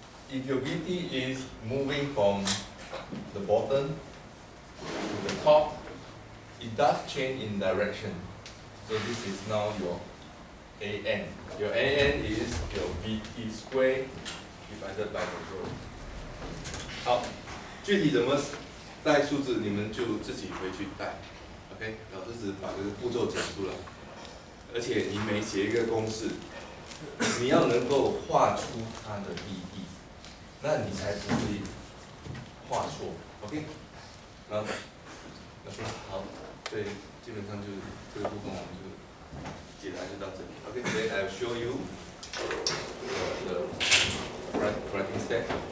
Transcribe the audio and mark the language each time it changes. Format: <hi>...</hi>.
<en>If your VT is moving from the bottom top, it does change in direction. So this is now your AN. Your AN is your VT square divided by the rho.</en> <zh>好，具体怎么带数字，你们就自己回去带。 OK， 老师只把这个步骤讲出来，而且你每写一个公式，你要能够画出它的意义，那你才不会画错。 OK， 啊 ，OK， 好，所以基本上就是这个部分我们就解答就到这里。</zh> <en>OK， I'll show you the writing step.</en>